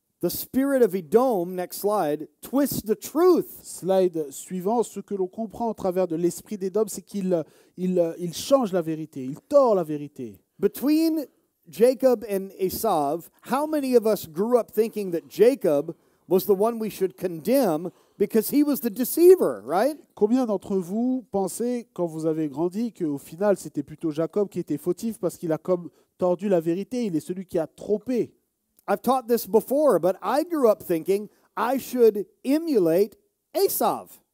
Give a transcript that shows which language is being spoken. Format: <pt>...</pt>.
<en>The spirit of Edom, next slide, twists the truth.</en> <fr>Slide suivant, ce que l'on comprend au travers de l'esprit d'Édom, c'est qu'il change la vérité, il tord la vérité.</fr> <en>Between Jacob and Esav, how many of us grew up thinking that Jacob was the one we should condemn because he was the deceiver, right?</en> <fr>Combien d'entre vous pensez, quand vous avez grandi, qu'au final, c'était plutôt Jacob qui était fautif parce qu'il a comme tordu la vérité, il est celui qui a trompé?</fr> <en>I've taught this before, but I grew up thinking I should emulate Esav.</en>